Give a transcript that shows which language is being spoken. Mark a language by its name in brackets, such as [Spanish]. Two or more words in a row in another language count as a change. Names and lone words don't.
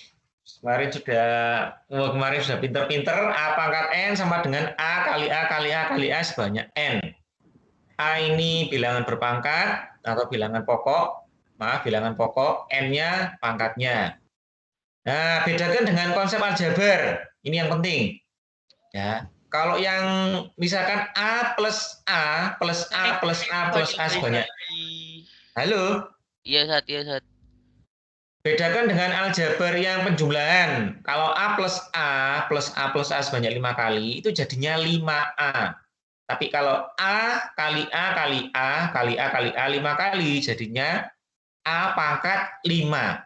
[Indonesian] Kemarin sudah pinter-pinter. A pangkat N sama dengan A kali A kali A kali A sebanyak N. A ini bilangan berpangkat atau bilangan pokok. Maaf, bilangan pokok. N-nya pangkatnya. Nah, bedakan dengan konsep aljabar. Ini yang penting. Ya, kalau yang misalkan A plus A plus A plus A plus A sebanyak. Halo? Iya Ustaz, iya Ustaz. Bedakan dengan aljabar yang penjumlahan. Kalau A plus A plus A plus A sebanyak 5 kali, itu jadinya 5A. Tapi kalau A kali A kali A kali A kali A 5 kali, jadinya A pangkat 5.